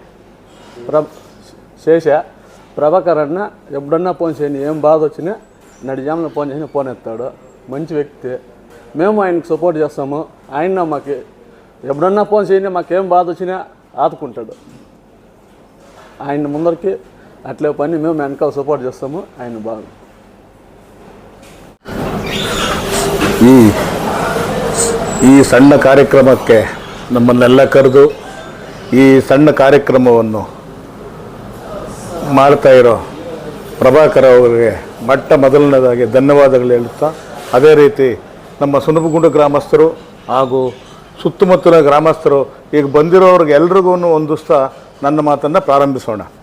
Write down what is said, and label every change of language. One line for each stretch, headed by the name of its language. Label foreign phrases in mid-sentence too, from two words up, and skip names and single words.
Telugu: చేసా ప్రభాకర్ అన్న ఎప్పుడన్నా ఫోన్ చేయండి, ఏం బాధ వచ్చినా నడిజామున ఫోన్ చేసినా ఫోన్ ఎత్తాడు. మంచి వ్యక్తి, మేము ఆయనకు సపోర్ట్ చేస్తాము. ఆయన మాకు ఎప్పుడన్నా ఫోన్ చేయండి, మాకేం బాధ వచ్చినా ఆదుకుంటాడు. ఆయన ముందరికి అట్లే పని మేము వెనకాల సపోర్ట్ చేస్తాము. ఆయన బాగా
Kannada: ಈ ಸಣ್ಣ ಕಾರ್ಯಕ್ರಮಕ್ಕೆ ನಮ್ಮನ್ನೆಲ್ಲ ಕರೆದು ಈ ಸಣ್ಣ ಕಾರ್ಯಕ್ರಮವನ್ನು ಮಾಡ್ತಾ ಇರೋ ಪ್ರಭಾಕರ್ ಅವರಿಗೆ ಮೊದಲನೇದಾಗಿ ಧನ್ಯವಾದಗಳು ಹೇಳುತ್ತಾ, ಅದೇ ರೀತಿ ನಮ್ಮ ಸುನಪಗುಂಡ ಗ್ರಾಮಸ್ಥರು ಹಾಗೂ ಸುತ್ತಮುತ್ತಲಿನ ಗ್ರಾಮಸ್ಥರು ಈಗ ಬಂದಿರೋರಿಗೆ ಎಲ್ರಿಗೂ ಹೊಂದಿಸ್ತಾ ನನ್ನ ಮಾತನ್ನು ಪ್ರಾರಂಭಿಸೋಣ.